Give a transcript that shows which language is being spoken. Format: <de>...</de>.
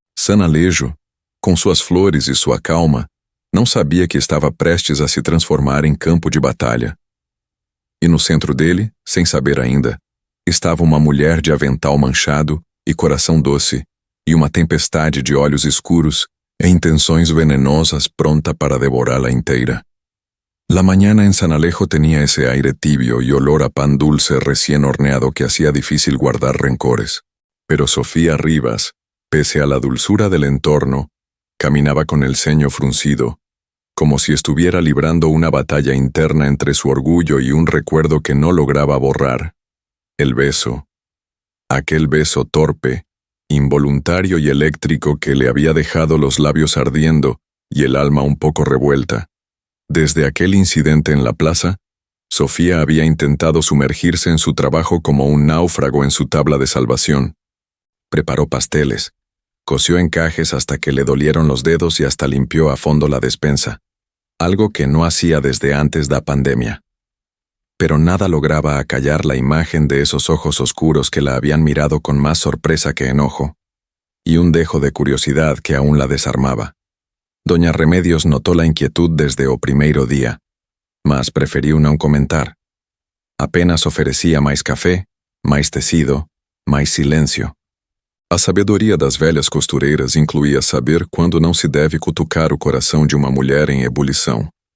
<pt>Sanalejo, com suas flores e sua calma, não sabia que estava prestes a se transformar em campo de batalha. E no centro dele, sem saber ainda, estava uma mulher de avental manchado e coração doce, e uma tempestade de olhos escuros e intenções venenosas pronta para devorá-la inteira.</pt> <es>La mañana en San Alejo tenía ese aire tibio y olor a pan dulce recién horneado que hacía difícil guardar rencores. Pero Sofía Rivas, pese a la dulzura del entorno, caminaba con el ceño fruncido, como si estuviera librando una batalla interna entre su orgullo y un recuerdo que no lograba borrar. El beso. Aquel beso torpe, involuntario y eléctrico que le había dejado los labios ardiendo y el alma un poco revuelta. Desde aquel incidente en la plaza, Sofía había intentado sumergirse en su trabajo como un náufrago en su tabla de salvación. Preparó pasteles, cosió encajes hasta que le dolieron los dedos y hasta limpió a fondo la despensa, algo que no hacía desde antes</es> <pt>da pandemia.</pt> <es>Pero nada lograba acallar la imagen de esos ojos oscuros que la habían mirado con más sorpresa que enojo, y un dejo de curiosidad que aún la desarmaba.</es> <pt>Doña Remedios</pt> <es>notó la inquietud desde</es> <pt>o primeiro día, mas preferiu não comentar. Apenas oferecia mais café, mais tecido, mais silêncio. A sabedoria das velhas costureiras incluía saber quando não se deve cutucar o coração de uma mulher em ebulição.</pt>